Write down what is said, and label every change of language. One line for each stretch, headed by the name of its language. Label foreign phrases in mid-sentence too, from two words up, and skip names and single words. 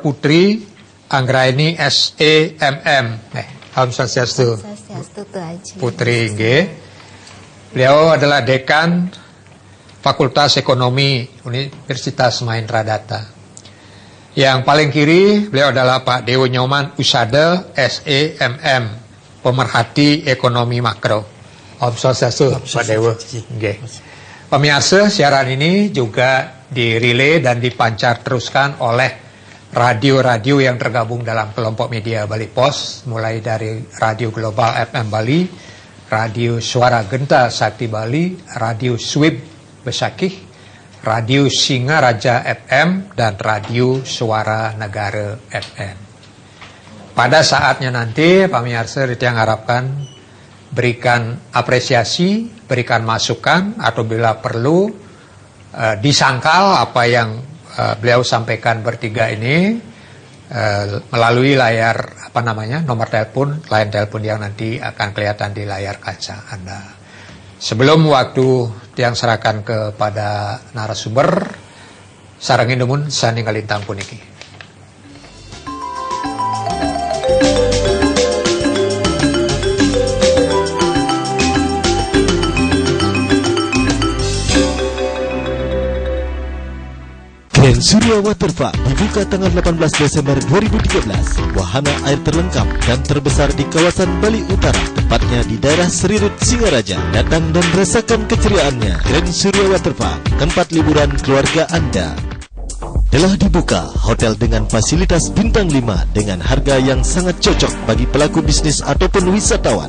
Indonesian: Putri Anggraini SEMM.
Balinese: Om Swastiastu.
Indonesian: Putri, beliau adalah Dekan Fakultas Ekonomi Universitas Mahendra Data. Yang paling kiri beliau adalah Pak Dewo Nyoman Usada SEMM, pemerhati ekonomi makro.
Balinese: Om Swastiastu,
Indonesian: Pak Dewo. Pemirsa, siaran ini juga dirilai dan dipancar teruskan oleh radio-radio yang tergabung dalam kelompok media Bali Pos, mulai dari Radio Global FM Bali, Radio Suara Genta Sakti Bali, Radio Swib Besakih, Radio Singaraja FM, dan Radio Suara Negara FM. Pada saatnya nanti, pemirsa yang harapkan berikan apresiasi, berikan masukan, atau bila perlu disangkal apa yang beliau sampaikan bertiga ini melalui layar nomor telepon, line telepon yang nanti akan kelihatan di layar kaca Anda. Sebelum waktu yang serahkan kepada narasumber,
Balinese: sarangin demun sani ngalintang puniki.
Indonesian: Grand Surya Waterpark dibuka tanggal 18 Desember 2013. Wahana air terlengkap dan terbesar di kawasan Bali Utara, tepatnya di daerah Serirut, Singaraja. Datang dan rasakan keceriaannya. Grand Surya Waterpark, tempat liburan keluarga Anda. Telah dibuka hotel dengan fasilitas bintang 5 dengan harga yang sangat cocok bagi pelaku bisnis ataupun wisatawan.